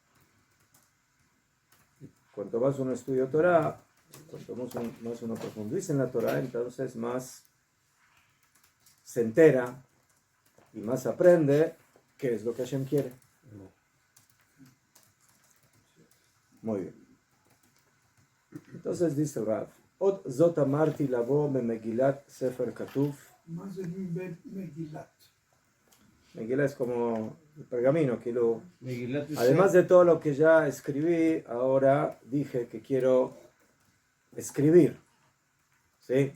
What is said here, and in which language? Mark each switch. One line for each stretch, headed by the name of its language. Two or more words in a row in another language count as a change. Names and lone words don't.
Spanish: Cuanto más uno estudia Torah, cuanto más uno profundiza en la Torah, entonces más se entera y más aprende qué es lo que Hashem quiere. Muy bien.
Hebrew: Entonces dice el Rav: עוד זאת אמרתי לבוא במגילת ספר כתוב.
Spanish: Más de Megilat. Megilat es como el pergamino que lo... Además de todo lo que ya escribí, ahora dije que quiero escribir, ¿sí?